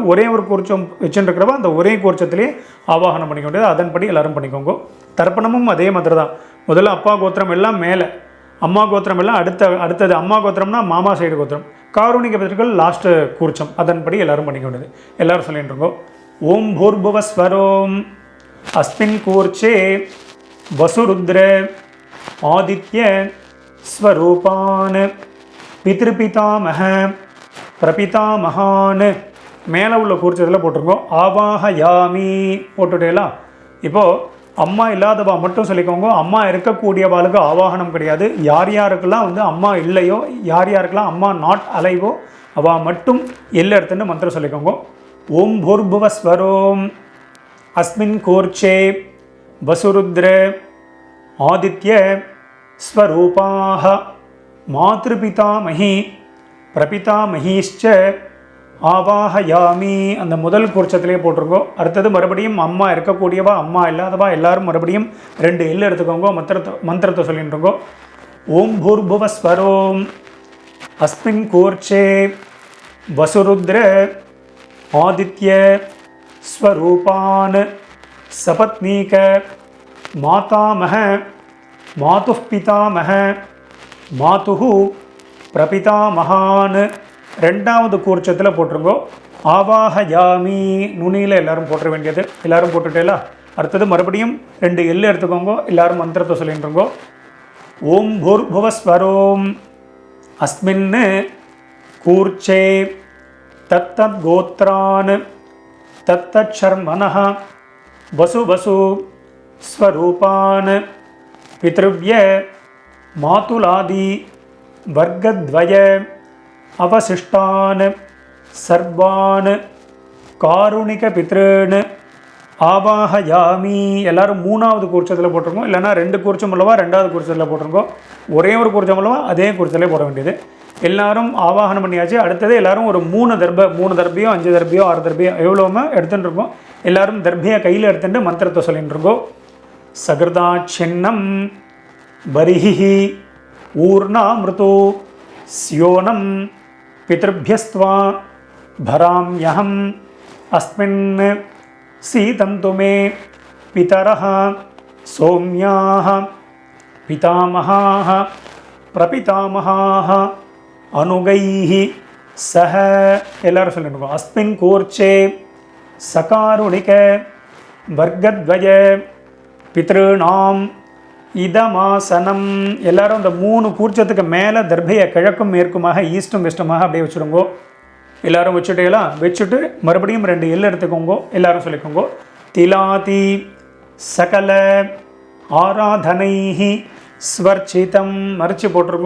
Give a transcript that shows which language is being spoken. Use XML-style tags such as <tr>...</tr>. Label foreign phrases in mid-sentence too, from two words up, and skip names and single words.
<ta>ஒரே ஒரு கூர்ச்சம் வச்சுருக்கிறவா அந்த ஒரே கூர்ச்சத்திலே ஆவாகனம் பண்ணிக்க வேண்டியது. அதன்படி எல்லோரும் பண்ணிக்கோங்க. தர்ப்பணமும் அதே மாதிரி தான். முதல்ல அப்பா கோத்திரம் எல்லாம் மேலே, அம்மா கோத்திரம் எல்லாம் அடுத்தது. அம்மா கோத்திரம்னா மாமா சைடு கோத்திரம், காரூணிக பிதர்கள் லாஸ்ட்டு கூர்ச்சம். அதன்படி எல்லோரும் பண்ணிக்க வேண்டியது. எல்லோரும் சொல்லிட்டு இருக்கோம்.</ta> <sa>ओम् भूर्भुवस्सुवरोम् अस्मिन् कूर्चे वसुरुद्र आदित्य स्वरूपान् पितृपितामह प्रपितामहान्</sa> <ta>மேலே உள்ள கூர்ச்சத்தில் போட்டிருக்கோம். ஆவாஹயாமி போட்டுட்டேலாம். இப்போது அம்மா இல்லாதவா மட்டும் சொல்லிக்கோங்க. அம்மா இருக்கக்கூடியவாளுக்கு ஆவாகனம் கிடையாது. யார் யாருக்கெல்லாம் வந்து அம்மா இல்லையோ, யார் யாருக்கெல்லாம் அம்மா</ta> <en>not alive</en> <ta>அவள் மட்டும் எல்லை எடுத்துன்னு மந்திரம் சொல்லிக்கோங்க.</ta> <sa>ओम् भूर्भुवस्सुवरोम् अस्मिन् कूर्चे वसुरुद्र आदित्य स्वरूपाः मातृपितामही प्रपितामहीश्च ஆவாஹயாமி.</sa> <ta>அந்த முதல் கூர்ச்சத்திலே போட்டிருக்கோம். அடுத்தது மறுபடியும் அம்மா இருக்கக்கூடியவா அம்மா இல்லாதவா எல்லாரும் மறுபடியும் 2 எல்லை எடுத்துக்கோங்க. மந்திரத்தை சொல்லிட்டு இருக்கோம்.</ta> <sa>ओम् भूर्भुवस्सुवरोम् अस्मिन् कूर्चे वसुरुद्र आदित्य स्वरूपान् सपत्नीक मातामह मातुः पितामह मातुः प्रपितामहान्</sa> <ta>2வது கூர்ச்சத்தில் போட்டிருங்கோ. ஆவாஹயாமி நுனியில் எல்லாரும் போட்டுற வேண்டியது. எல்லாரும் போட்டுட்டேலா. அடுத்தது மறுபடியும் 2 எல்லை எடுத்துக்கோங்க. எல்லாரும் மந்திரத்தை சொல்லிட்டுருங்கோ.</ta> <sa>ओम् भूर्भुवस्सुवरोम् अस्मिन् कूर्चे तत्तत् गोत्रान् तत्तच्छर्मणः वसु वसु स्वरूपान् पितृव्य मातुलादि वर्गद्वय अवशिष्टान् सर्वान् कारुणिक पितॄन् आवाहयामि.</sa> <ta>எல்லாரும் 3வது கூர்ச்சத்தில் போட்டிருக்கோம். இல்லைனா 2 கூர்ச்சம் உள்ளவா 2வது கூர்ச்சத்தில் போட்டிருக்கோம். ஒரே ஒரு கூர்ச்சம் உள்ளவா அதே கூர்ச்சத்திலே போட வேண்டியது. எல்லாரும் ஆவாகனம் பண்ணியாச்சு. அடுத்தது எல்லாரும் ஒரு 3 தர்பியோ 5 தர்பியோ 6 தர்பியோ எவ்வளோமே எடுத்துகிட்டு இருக்கோம். எல்லாரும் தர்பியை கையில் எடுத்துட்டு மந்திரத்தை சொல்லிட்டு இருக்கோம்.</ta> <sa>सकृदा छिन्नम् परिहि ऊर्णाम्रदो स्योनम् பித்ருभ्यस्त्वा भराम्यहम् अस्मिन् सीतन्तु मे पितरः सौम्याः पितामहाः प्रपितामहाः अनुगैः सह.</sa> <ta>எல்லாரும் சொல்லிடுங்க.</ta> <sa>अस्मिन् कूर्चे सकारुणिक वर्गद्वय पितॄणाम् இதமாசனம்.</sa> <ta>எல்லாரும் இந்த 3 கூர்ச்சத்துக்கு மேலே தர்பையை கிழக்கும் மேற்குமாக ஈஸ்டும் வெஸ்ட்டுமாக அப்படியே வச்சுருங்கோ. எல்லாரும் வச்சுட்டேலாம். வச்சுட்டு மறுபடியும் 2 எல்லை எடுத்துக்கோங்க. எல்லாரும் சொல்லிக்கோங்க.</ta> <sa>तिलादि सकल आराधनैः स्वर्चितम्</sa> <ta>மரிச்சு போட்டிருக்கோ.</ta>